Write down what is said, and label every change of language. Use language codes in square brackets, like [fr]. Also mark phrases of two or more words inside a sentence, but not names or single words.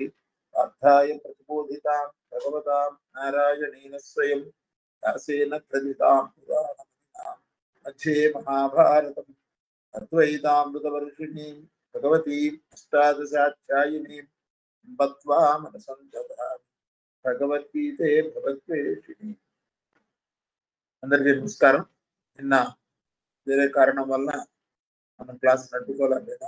[sa] अर्थाय प्रतिबोधितां भगवतां नारायणेन स्वयं दासेन कृदितां पुराणमहिमां मध्ये महाभारतम् अद्वैतामृतवर्षिणीं भगवतीम् अष्टादशाध्यायिनीं बद्ध्वा मनसं दधामि भगवद्गीते भगवद्वेषिणी। [te] అందరికీ నమస్కారం. నిన్న వేరే కారణం వల్ల మనం క్లాస్ నడుపుకోలేకపోయినాం.